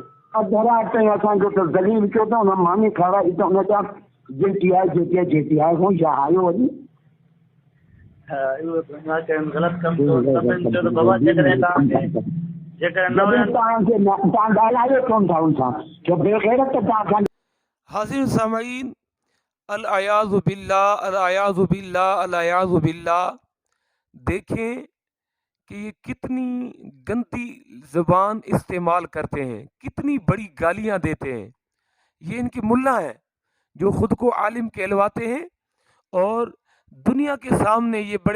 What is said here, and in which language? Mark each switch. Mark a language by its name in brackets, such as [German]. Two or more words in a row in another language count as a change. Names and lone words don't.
[Sindhi] अधु राति ताईं असांखे त ज़लील कयो अथऊं, हुन मानी खाराई त हुन जा जेकी आहे जेकी आहे हू जहायो वञी। हा इहो त मां चयुमि ग़लति कमु कयो सभिनि चयो त बाबा जेकॾहिं जेकॾहिं न वञनि तव्हां ॻाल्हायो कोन था उनसां जो बेग़ैरत तव्हां। [Urdu] حاضرین سامعین، [Arabic] الیاذ باللہ، الیاذ باللہ، الیاذ باللہ، [Urdu] دیکھیں کہ یہ کتنی گندی زبان استعمال کرتے ہیں، کتنی بڑی گالیاں دیتے ہیں۔ یہ ان کے ملا ہیں جو خود کو عالم کہلواتے ہیں اور دنیا کے سامنے یہ بڑے